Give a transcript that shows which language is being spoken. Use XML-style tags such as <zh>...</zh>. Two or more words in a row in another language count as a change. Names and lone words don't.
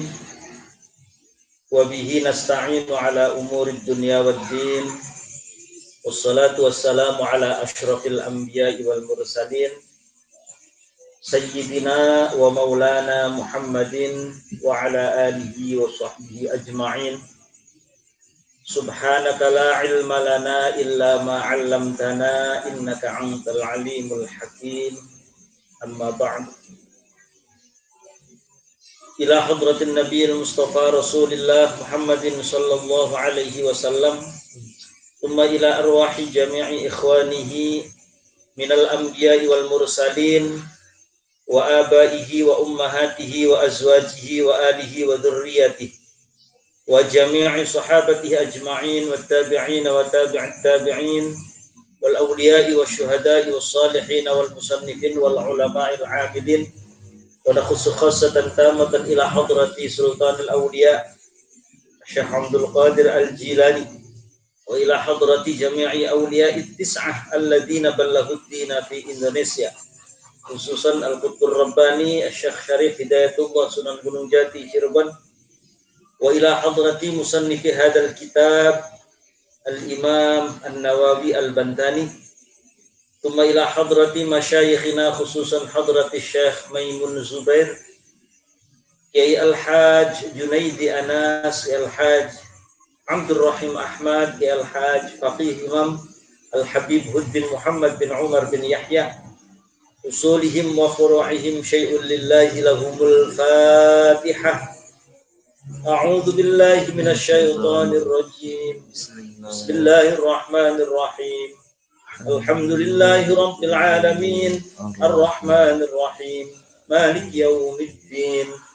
<ar>وبه نستعين على أمور الدنيا والدين. والصلاة والسلام على أشرف الأنبياء والمرسلين. سيدنا ومولانا محمد وعلى آله وصحبه أجمعين. سبحانك لا علم لنا إلا ما علمتنا إنك أنت العليم الحكيم. أما بعد. إلى حضرة النبي المصطفى رسول الله محمد صلى الله عليه وسلم. ثم إلى أرواح جميع إخوانه من الأنبياء والمرسلين وآبائه وأمهاته وأزواجه وآله وذرياته وجميع صحابته أجمعين والتابعين وتابعي التابعين والأولياء والشهداء والصالحين والمصنفين والعلماء العابدين ونخص خاصة تامة إلى حضرة سلطان الأولياء الشيخ عبد القادر الجيلاني وإلى حضرة جميع أولياء التسعة الذين بلغوا الدين في إندونيسيا خصوصا القطب الرباني الشيخ شريف هداية الله سونن غونونغ جاتي شيربون وإلى حضرة مصنف هذا الكتاب الإمام النووي البنتني, ثم إلى حضرة مشايخنا خصوصا حضرة الشيخ ميمون زبير، كياهي الحاج جنيدي أنس، الحاج عبد الرحيم أحمد، كياهي الحاج فقيه إمام الحبيب هدى الدين محمد بن عمر بن يحيى، أصولهم وفروعهم شيء لله لهم الفاتحة. أعوذ بالله من الشيطان الرجيم. بسم الله الرحمن الرحيم. الحمد لله رب العالمين. الرحمن الرحيم. مالك يوم الدين.</ar>